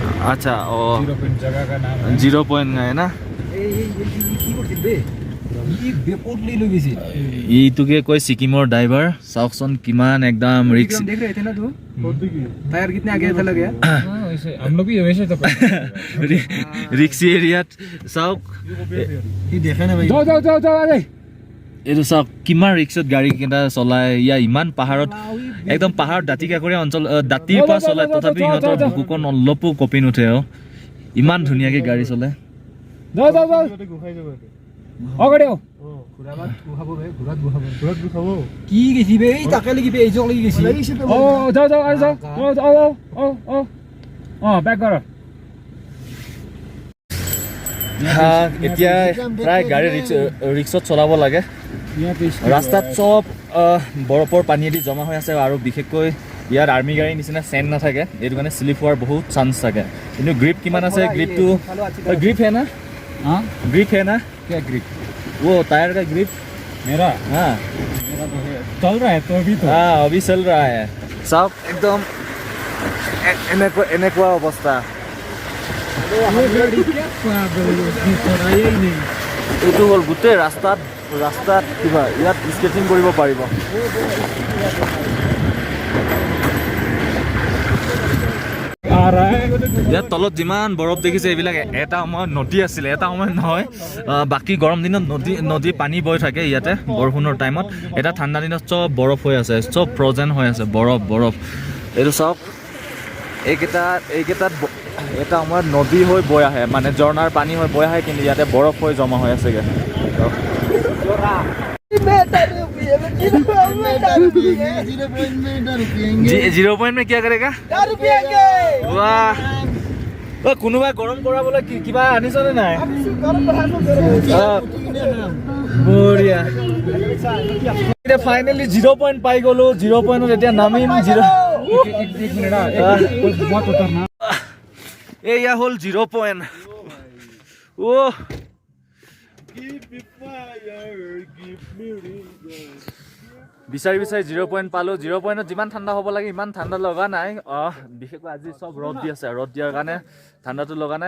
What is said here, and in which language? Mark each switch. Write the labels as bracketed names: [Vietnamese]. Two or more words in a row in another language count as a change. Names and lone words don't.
[Hindi] अच्छा, 0 पॉइंट जगह का नाम है। 0 पॉइंट है ना। [Assamese] এইটোকে কয় ছিকিমৰ ড্ৰাইভাৰ। চাওকচোন কিমান একদম ৰিক্স। [Hindi] टायर कितने आगे था लगे? वैसे हम लोग भी वैसे तो [Assamese] ৰিক্সি এৰিয়াত চাওক, [Hindi] ये देखा ना भाई। जाओ जाओ जाओ जाओ आ [Assamese] এইটো চাওক কিমান ৰিক্সত গাড়ীকেইটা চলায়। ইয়াৰ ইমান পাহাৰত, একদম পাহাৰত দাঁতি কাষৰীয়া অঞ্চল, দাঁতিৰ পৰা চলায়, তথাপি সিহঁতৰ বুকুখন অলপো কঁপি নুঠে। ইমান ধুনীয়াকৈ গাড়ী চলায়। [Hindi] जाओ जाओ जाओ [Nepali] अगाडि आऊ কি গেছি বে এই তাকে লাগি বে এই জক লাগি গেছি [Hindi] ओ जाओ जाओ आ जाओ आओ आओ आओ आओ [Assamese] ব্যাক কৰ এতিয়া প্ৰায় গাড়ী ৰিক্সত চলাব লাগে। ৰাস্তাত চব বৰফৰ পানীয়েদি জমা হৈ আছে, আৰু বিশেষকৈ ইয়াত আৰ্মি গাড়ীৰ নিচিনা চেন নাথাকে, এইটো কাৰণে শ্লিপ হোৱাৰ বহুত চান্স থাকে। কিন্তু গ্ৰিপ কিমান আছে, গ্ৰিপটো গ্ৰিপ হে না, [Hindi] हां ग्रिप है ना, क्या ग्रिप? वो टायर का ग्रिप मेरा हाँ तो है, चल रहा है तो अभी तो हाँ अभी चल रहा है। सब एकदम [Assamese] এনেকুৱা অৱস্থা। [Hindi] ये गाड़ी क्या पागल है, चलाया ही नहीं। [Assamese] এইটো হ'ল গোটেই ৰাস্তাত কিবা ইয়াত স্কেচিং কৰিব পাৰিব। [Hindi] आ रहा है [Assamese] ইয়াত তলত যিমান বৰফ দেখিছে এইবিলাক এটা সময়ত নদী আছিলে, এটা সময়ত নহয়। বাকী গৰম দিনত নদী পানী বৈ থাকে ইয়াতে বৰষুণৰ টাইমত। এটা ঠাণ্ডা দিনত চব বৰফ হৈ আছে, চব ফ্ৰজেন হৈ আছে, বৰফ বৰফ। এইটো চাওক, এইকেইটাত এটা সময়ত নদী হৈ বৈ আহে, মানে ঝৰ্ণাৰ পানী হৈ বৈ আহে, কিন্তু ইয়াতে বৰফ হৈ জমা হৈ আছেগৈ। [Hindi] 0 पॉइंट में क्या करेगा? वाह, [Assamese] কোনোবাই গৰম কৰাবলৈ কিবা আনিছনে নাই? বঢ়িয়া। এতিয়া ফাইনেলি 0 পইণ্ট পাই গ'লো। 0 পইণ্টত এতিয়া নামিম। [Hindi] एक मिनट बहुत उतरना। [Assamese] এয়া হ'ল 0 পইণ্ট। অ' বিচাৰি 0 পইণ্ট পালোঁ। 0 পইণ্টত যিমান ঠাণ্ডা হ'ব লাগে ইমান ঠাণ্ডা লগা নাই। বিশেষকৈ আজি চব ৰ'দ দি আছে, ৰ'দ দিয়াৰ কাৰণে ঠাণ্ডাটো লগা নাই।